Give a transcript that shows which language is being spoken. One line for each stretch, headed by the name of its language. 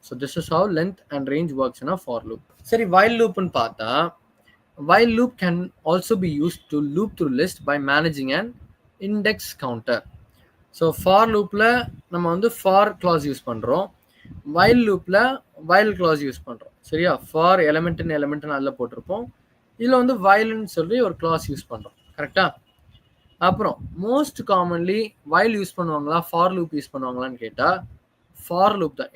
English: So this is how length and range works in a for loop. சரி, while லூப்னு பார்த்தா while loop can also be used to loop through list by managing an index counter.
Tamil: So for லூப்பில் நம்ம வந்து for class use பண்ணுறோம், while லூப்பில் while class use பண்ணுறோம். சரியா? For எலிமெண்ட்னு அதில் போட்டிருப்போம், இதில் வந்து whileன்னு சொல்லி ஒரு கிளாஸ் யூஸ் பண்ணுறோம். கரெக்டாக? அப்புறம் மோஸ்ட் காமன்லி while யூஸ் பண்ணுவாங்களா ஃபார் லூப் யூஸ் பண்ணுவாங்களான்னு கேட்டால் ஃபார் லூப் தான்.